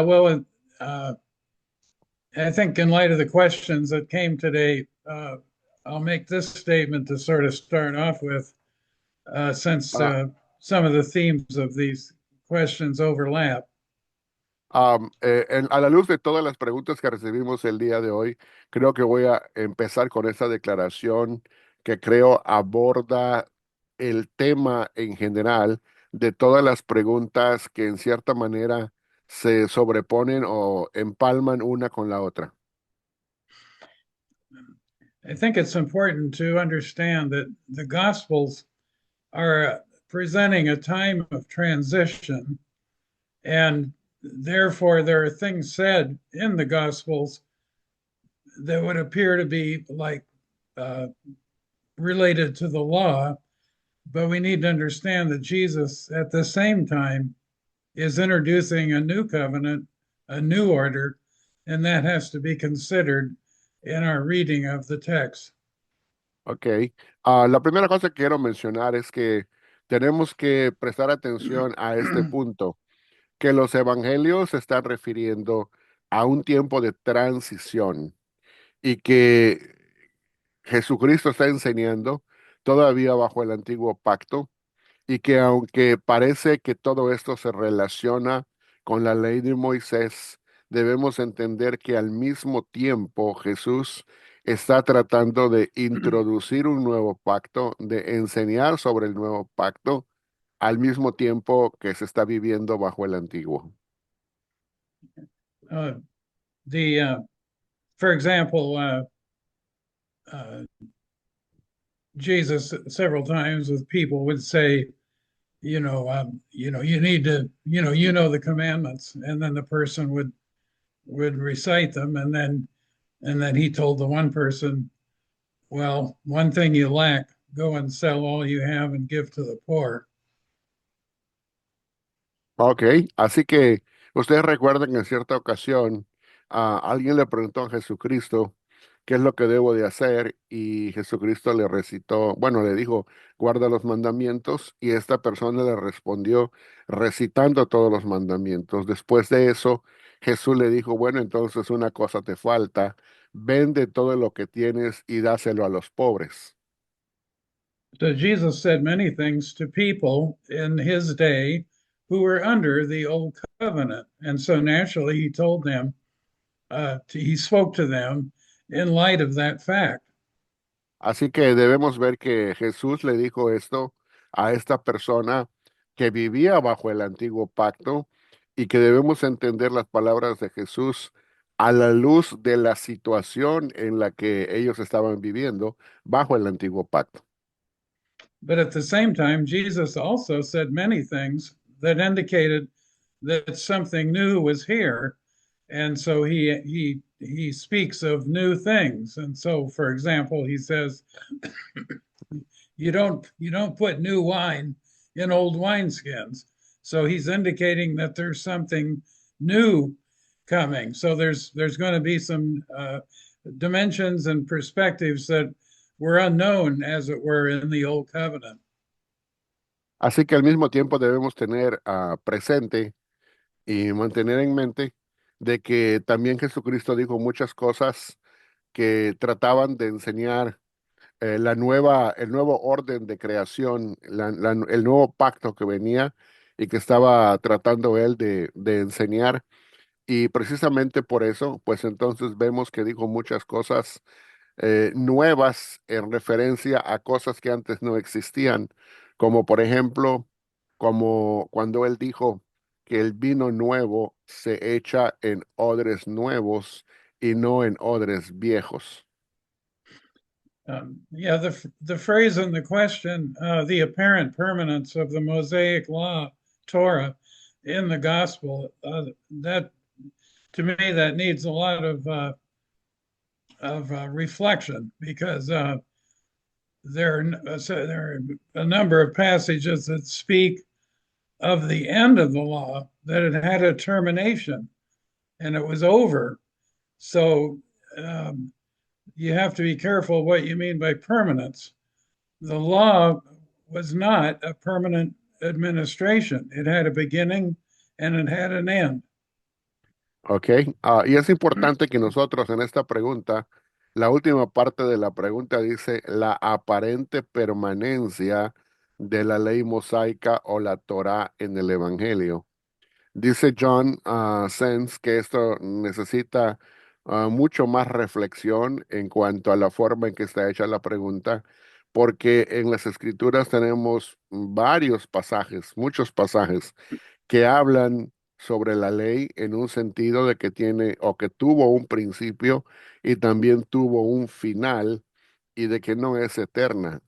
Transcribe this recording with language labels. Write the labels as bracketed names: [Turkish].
[English] Well, I think in light of the questions that came today, I'll make this statement to sort of start off with, since Uh, some of the themes of these questions overlap. [Spanish] a la luz de todas las preguntas que recibimos el día de hoy, creo que voy a empezar con esta declaración que creo aborda el tema en general de todas las preguntas que en cierta manera se sobreponen o empalman una con la otra. [English] I think it's important to understand that the Gospels are presenting a time of transition, and therefore there are things said in the Gospels that would appear to be like uh, related to the law, but we need to understand that Jesus, at the same time, is introducing a new covenant, a new order, and that has to be considered in our reading of the text. Ok. [Spanish] La primera cosa que quiero mencionar es que tenemos que prestar atención a este punto, que los evangelios se están refiriendo a un tiempo de transición y que Jesucristo está enseñando todavía bajo el antiguo pacto, y que aunque parece que todo esto se relaciona con la ley de Moisés, debemos entender que al mismo tiempo Jesús está tratando de introducir un nuevo pacto, de enseñar sobre el nuevo pacto, al mismo tiempo que se está viviendo bajo el antiguo. [English] uh, the For example, uh, Jesus several times with people would say, you need to, the commandments, and then the person would recite them, and then he told the one person, well, one thing you lack, go and sell all you have and give to the poor. [Spanish] Ok, así que ustedes recuerdan que en cierta ocasión alguien le preguntó a Jesucristo qué es lo que debo de hacer y Jesucristo le recitó, bueno, le dijo, guarda los mandamientos y esta persona le respondió recitando todos los mandamientos. Después de eso, Jesús le dijo, bueno, entonces una cosa te falta, vende todo lo que tienes y dáselo a los pobres. [English] So Jesus said many things to people in his day who were under the old covenant. And so naturally, he told them, he spoke to them in light of that fact. [Spanish] Así que debemos ver que Jesús le dijo esto a esta persona que vivía bajo el antiguo pacto y que debemos entender las palabras de Jesús a la luz de la situación en la que ellos estaban viviendo bajo el antiguo pacto. [English] But at the same time, Jesus also said many things that indicated that something new was here. And so he speaks of new things. And so, for example, he says, you don't put new wine in old wineskins. So he's indicating that there's something new coming. So there's going to be some dimensions and perspectives that were unknown, as it were, in the old covenant. [Spanish] Así que al mismo tiempo debemos tener presente y mantener en mente de que también Jesucristo dijo muchas cosas que trataban de enseñar el nuevo orden de creación, el nuevo pacto que venía y que estaba tratando él de enseñar. Y precisamente por eso, pues entonces vemos que dijo muchas cosas nuevas en referencia a cosas que antes no existían, como por ejemplo, como cuando él dijo que el vino nuevo se echa en odres nuevos y no en odres viejos. [English] Yeah, the phrase in the question, the apparent permanence of the Mosaic law, Torah, in the gospel, that to me that needs a lot of reflection because there are a number of passages that speak of the end of the law, that it had a termination and it was over. So um, you have to be careful what you mean by permanence. The law was not a permanent administration. It had a beginning and it had an end. [Spanish] Ok, y es importante que nosotros en esta pregunta, la última parte de la pregunta dice la aparente permanencia de la ley mosaica o la Torá en el Evangelio. Dice John Sens que esto necesita mucho más reflexión en cuanto a la forma en que está hecha la pregunta, porque en las Escrituras tenemos varios pasajes, muchos pasajes que hablan sobre la ley en un sentido de que tiene o que tuvo un principio y también tuvo un final y de que no es eterna.